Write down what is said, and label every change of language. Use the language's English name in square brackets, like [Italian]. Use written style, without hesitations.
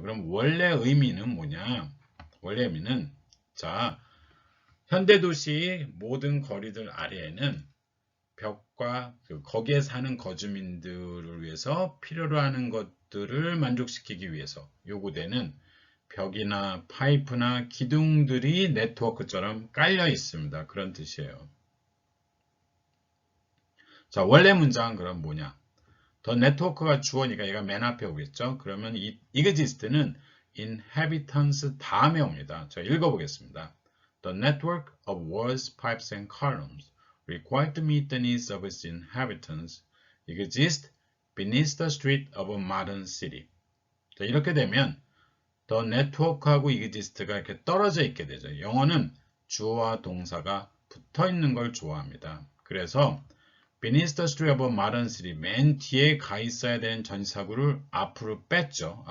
[Korean] 그럼 원래 의미는 뭐냐? 원래 의미는, 자, 현대도시 모든 거리들 아래에는 벽과 거기에 사는 거주민들을 위해서 필요로 하는 것들을 만족시키기 위해서 요구되는 벽이나 파이프나 기둥들이 네트워크처럼 깔려 있습니다. 그런 뜻이에요. 자, 원래 문장은 그럼 뭐냐? 더 네트워크가 주어니까 얘가 맨 앞에 오겠죠? 그러면 이 exist는 inhabitants 다음에 옵니다. 자, 읽어보겠습니다. [English] The network of walls, pipes and columns required to meet the needs of its inhabitants exist beneath the street of a modern city. [Korean] 자, 이렇게 되면 the network하고 exist가 이렇게 떨어져 있게 되죠. 영어는 주어와 동사가 붙어 있는 걸 좋아합니다. 그래서 [English] beneath the street of a modern city, [Korean] 맨 뒤에 가 있어야 되는 전치사구를 앞으로 뺐죠.